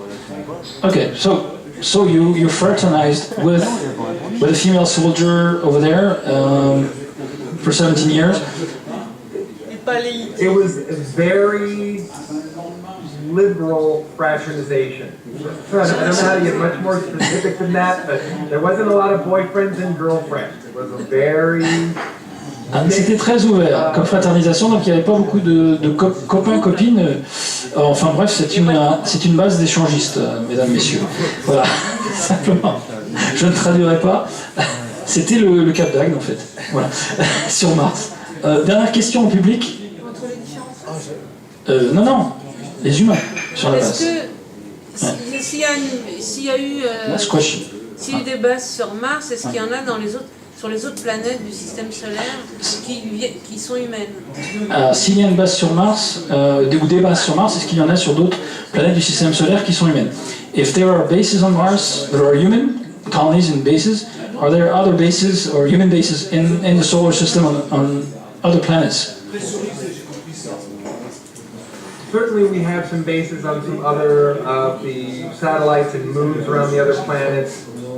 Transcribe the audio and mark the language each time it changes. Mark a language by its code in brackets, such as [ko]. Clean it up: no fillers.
[en] So you fraternized with a female soldier over there for 17 years. It was a very liberal fraternization. I don't know how to get much more specific than that, but there wasn't a lot of boyfriends and girlfriends. It was a very... [fr] C'était très ouvert comme fraternisation, donc il n'y avait pas beaucoup de copains, copines. Enfin bref, c'est une base d'échangistes, mesdames, messieurs. Voilà, simplement. Je ne traduirai pas. C'était le Cap d'Agde en fait. Voilà, sur Mars. Dernière question au public. Entre les différents. Non, les humains sur la base. Est-ce que s'il y a eu des bases sur Mars, est-ce qu'il y en a sur les autres planètes du système solaire qui sont humaines? S'il y a une base sur Mars, ou des bases sur Mars, est-ce qu'il y en a sur d'autres planètes du système solaire qui sont humaines? [en] If there are bases on Mars that are human, colonies and bases, are there other bases or human bases in the solar system on other planets? Certainly we have some bases on some other of the satellites and moons around the other planets.